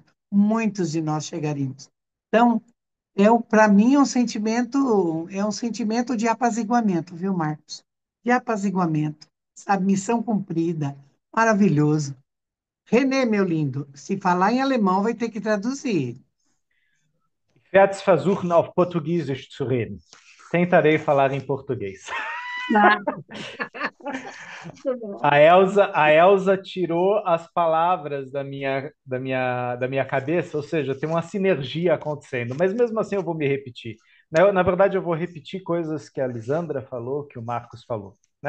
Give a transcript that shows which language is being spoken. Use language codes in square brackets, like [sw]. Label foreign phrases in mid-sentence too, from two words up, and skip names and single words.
[pt] Muitos de nós chegaríamos. Então, para mim é um sentimento de apaziguamento, viu, Marcos? De apaziguamento, sabe? Missão cumprida, maravilhoso. Renê, meu lindo, se falar em alemão vai ter que traduzir. [de] Ich werde es versuchen, auf Portugiesisch zu reden. [pt] Tentarei falar em português. Ah, A Elsa tirou as palavras da minha cabeça, ou seja, tem uma sinergia acontecendo, mas mesmo assim eu vou me repetir. Na verdade, eu vou repetir coisas que a Lisandra falou, que o Marcos falou, né?